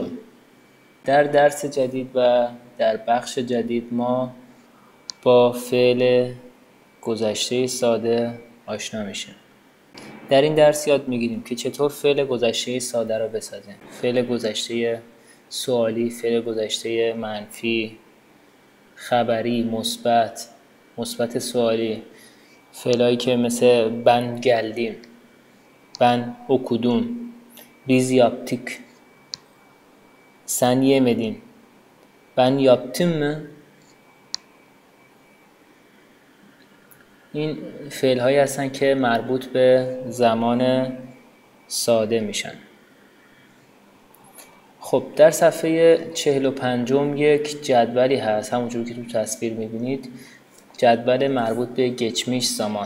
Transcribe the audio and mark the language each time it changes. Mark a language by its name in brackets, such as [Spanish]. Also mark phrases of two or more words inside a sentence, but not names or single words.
[Persian] در درس جدید و در بخش جدید ما با فعل گذشته ساده آشنا میشیم. در این درس یاد میگیریم که چطور فعل گذشته ساده را بسازیم. فعل گذشته سوالی، فعل گذشته منفی، خبری، مثبت سوالی، فعلایی که مثل [Turkish] ben geldim، ben okudum، biz yaptık، sen yemedin، ben yaptım mı. [Persian] این فعل هایی هستن که مربوط به زمان ساده میشن. خب در صفحه 45 یک جدولی هست، همونجور که تو تصویر میبینید، جدول مربوط به [Turkish] geçmiş zaman.